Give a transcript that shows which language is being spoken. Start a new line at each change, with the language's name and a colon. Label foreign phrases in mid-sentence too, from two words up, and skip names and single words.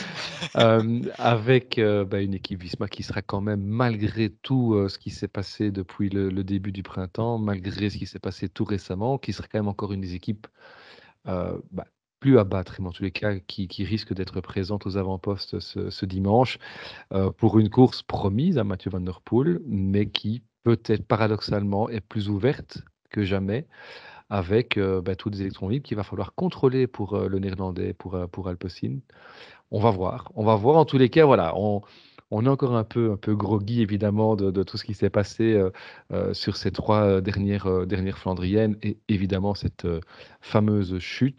French: Avec, bah, une équipe Visma qui sera quand même, malgré tout, ce qui s'est passé depuis le début du printemps, malgré ce qui s'est passé tout récemment, qui sera quand même encore une des équipes, bah, plus à battre, mais en tous les cas qui risque d'être présente aux avant-postes ce dimanche, pour une course promise à Mathieu van der Poel, mais qui peut-être paradoxalement est plus ouverte que jamais avec, bah, tous des électrons libres qu'il va falloir contrôler pour, le néerlandais, pour Alpecin. On va voir en tous les cas, voilà, on est encore un peu groggy évidemment de tout ce qui s'est passé, sur ces 3 dernières Flandriennes et évidemment cette, fameuse chute.